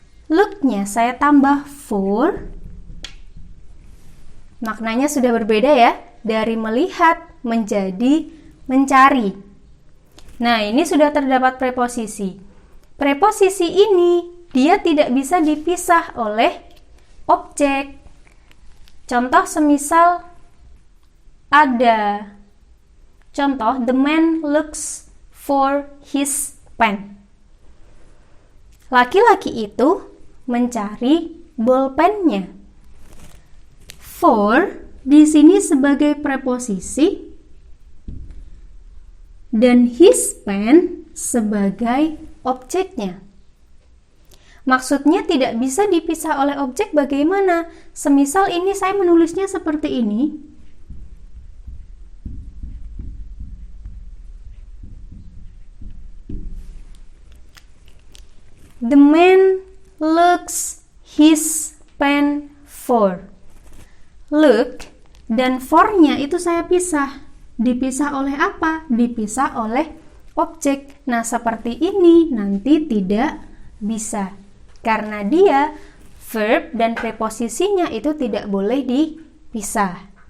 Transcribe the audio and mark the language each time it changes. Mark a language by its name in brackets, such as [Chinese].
[Indonesian] look-nya saya tambah for, maknanya sudah berbeda ya, dari melihat menjadi mencari. Nah, ini sudah terdapat preposisi. Preposisi ini dia tidak bisa dipisah oleh objek. Contoh semisal ada contoh, [English] the man looks for his pen. [Indonesian] Laki-laki itu mencari bolpennya. For di sini sebagai preposisi dan [English] his pen [Indonesian] sebagai objeknya. Maksudnya tidak bisa dipisah oleh objek bagaimana? Semisal ini saya menulisnya seperti ini. [English] The man looks his pen for. [Indonesian] Look dan for-nya itu saya pisah. Dipisah oleh apa? Dipisah oleh objek. Nah, seperti ini nanti tidak bisa. Karena dia verb dan preposisinya itu tidak boleh dipisah.